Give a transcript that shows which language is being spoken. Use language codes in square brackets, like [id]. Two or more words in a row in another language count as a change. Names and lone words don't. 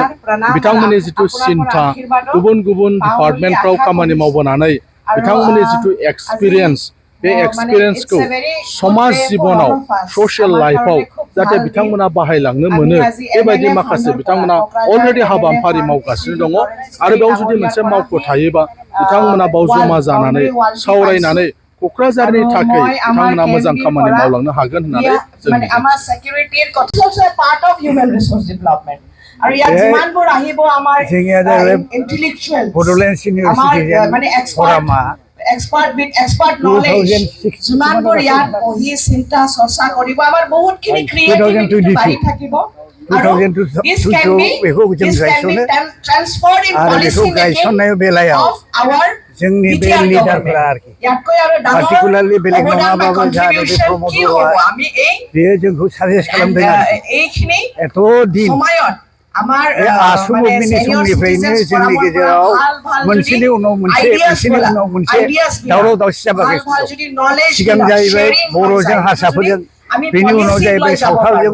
[brx] बिथांमोननि जिथु सिन्था गुबुन गुबुन डिपार्टमेन्टफ्राव खामानि मावबोनानै बिथांमोननि जिथु एक्सपिरियेन्स बे एक्सपिरियेन्सखौ समाज जिबनाव [en] social lifeआव [brx] जाहाथे बिथांमोना बाहायलांनो मोनो बेबायदि माखासे बिथांमोना अलरेडि हाबाफारि मावगासिनो दङ आरो बेयाव जुदि मोनसे मावख' थायोबा बिथांमोना बाव जमा जानानै सावरायनानै क'क्राझारनि थाखाय बिथांमोना मोजां खामानि मावलांनो हागोन होननानै जों [as] আৰু ইয়াত যিমানবোৰ আহিব আমাৰ ইন্টেলেকচুৱেল বডলেণ্ড [en] senior citizen [as] মানে [en] expert knowledge [as] যিমানবোৰ ইয়াত বহি চিন্তা চৰ্চা কৰিব আমাৰ বহুতখিনি ক্ৰিয়েটিভিটি বাঢ়ি থাকিব আৰু [en] this can be transferred in policy making of our [brx] जोंनि बे लिडारफोरा आरोखि पार्टिकुलारलि बेलेग नङाबाबो जाहाथे बे प्रमोट [as] আমি এই [brx] बेयो जोंखौ साजेस्ट खालामदों এইখিনি एथ' दिन आसु मुभमेन्टनि समनिफ्रायनो जोंनि गेजेराव मोनसेनि उनाव मोनसे दावराव दावसि जाबाय सिगां जाहैबाय बर'जों हारसाफोरजों बेनि उनाव जाहैबाय सावथालजों